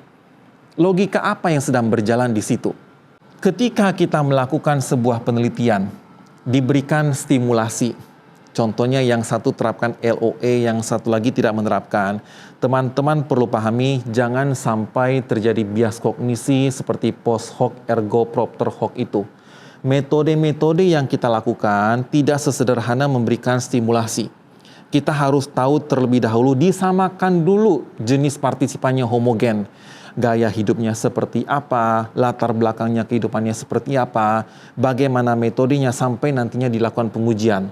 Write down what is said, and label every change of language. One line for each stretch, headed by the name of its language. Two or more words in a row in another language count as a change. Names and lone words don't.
Indonesian: Logika apa yang sedang berjalan di situ? Ketika kita melakukan sebuah penelitian, diberikan stimulasi. Contohnya yang satu terapkan LOE, yang satu lagi tidak menerapkan. Teman-teman perlu pahami, jangan sampai terjadi bias kognisi seperti
Latin: post hoc ergo propter hoc
Indonesian: itu. Metode-metode yang kita lakukan tidak sesederhana memberikan stimulasi. Kita harus tahu terlebih dahulu, disamakan dulu jenis partisipannya homogen. Gaya hidupnya seperti apa, latar belakangnya kehidupannya seperti apa, bagaimana metodenya sampai nantinya dilakukan pengujian.